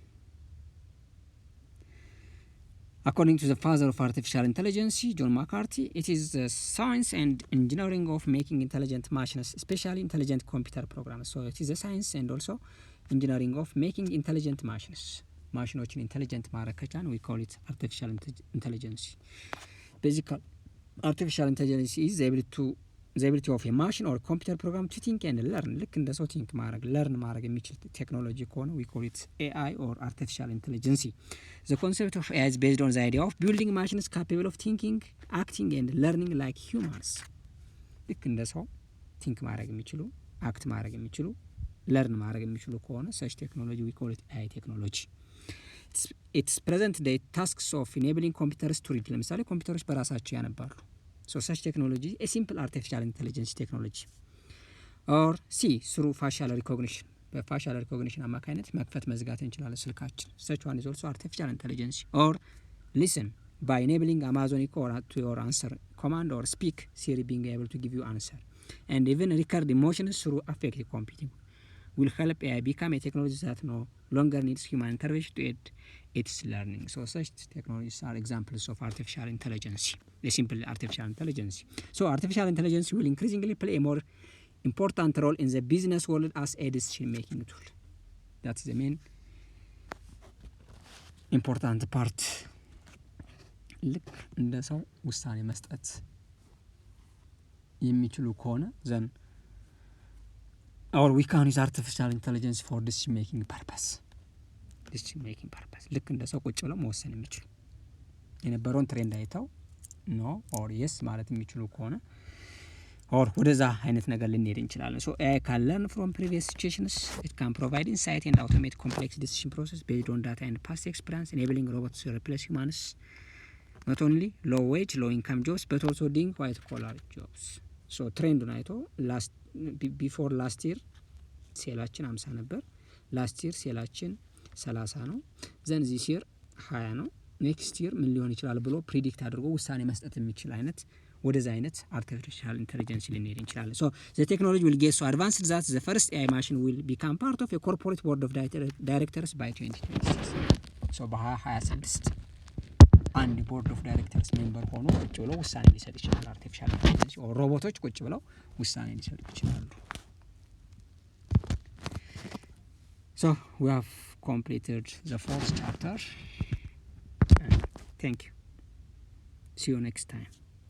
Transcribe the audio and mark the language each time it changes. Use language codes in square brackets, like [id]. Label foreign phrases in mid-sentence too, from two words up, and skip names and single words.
[en] According to the father of artificial intelligence, John McCarthy, it is the science and engineering of making intelligent machines, especially intelligent computer programs. So it is the science and also engineering of making intelligent machines. [am] ማሽኖችን ኢንተሊጀንት ማድረግ ከቻን [en] we call it artificial intelligence. Basically, artificial intelligence is the ability of a machine or computer program to think and learn. [am] ልክ እንደ ሰው ቲንክ ማድረግ ለርን ማድረግ የሚችል ቴክኖሎጂ ከሆነ [en] we call it AI or artificial intelligence. The concept of AI is based on the idea of building machines capable of thinking, acting and learning like humans. [am] ልክ እንደ ሰው ቲንክ ማድረግ የሚችሉ አክት ማድረግ የሚችሉ ለርን ማድረግ የሚችሉ ከሆነ [en] such technology we call it AI technology. It's present day tasks of enabling computers to read. [am] ለምሳሌ ኮምፒውተሮች በራሳቸው ያነባሉ. [en] So such technology a simple artificial intelligence technology. Or C through facial recognition. [am] በፋሻል recognition አማካኝነት መክፈት መዝጋት እንችላለን ስልካችን. [en] Such one is also artificial intelligence. Or listen by enabling Amazon Echo to your answer command or speak Siri being able to give you answer. And even record emotions through affective computing will help AI become a technology that no longer needs human intervention to aid its learning. So such technologies are examples of artificial intelligence, a simple artificial intelligence. So artificial intelligence will increasingly play a more important role in the business world as a decision-making tool. That's the main important part. [am] ልክ እንደ ሰው ውሳኔ መስጠት የሚችሉ ከሆነ [en] then or we can use artificial intelligence for decision-making purpose. [am] ልክ እንደ ሰው ቁጭ ብለው መወሰን የሚችሉ የነበረውን ትሬንድ አይተው ኖ [en] or yes [am] ማለት የሚችሉ ከሆነ or ወደዛ አይነት ነገር ልንሄድ እንችላለን. [en] So AI can learn from previous situations. It can provide insight and automate complex decision process based on data and past experience, enabling robots to replace humans. Not only low wage, low income jobs, but also doing white collar jobs. [am] So ትሬንዱን አይቶ [en] before last year [am] ሴላችን 50 ነበር. [en] last year [am] ሴላችን 30 ነው. [en] then this year 20 ነው. [am] next year ምን ሊሆን ይችላል ብሎ ፕሪዲክት አድርጎ ውሳኔ መስጠት የሚችል አይነት ወደዛ አይነት [en] artificial intelligence [am] ልንሄድ እንችላለን. [en] So the technology will get so advanced that the first AI machine will become part of a corporate board of directors by 2026. [am] So በ2026 አንድ [en] board of directors member [am] ሆኖ ቁጭ ብለው ውሳኔ ሊሰጥ ይችላል። [en] artificial intelligence or [am] ሮቦቶች ቁጭ ብለው ውሳኔ ሊሰጡ ይችላሉ። [en] So we have completed the 4th chapter. Thank you. See you next time.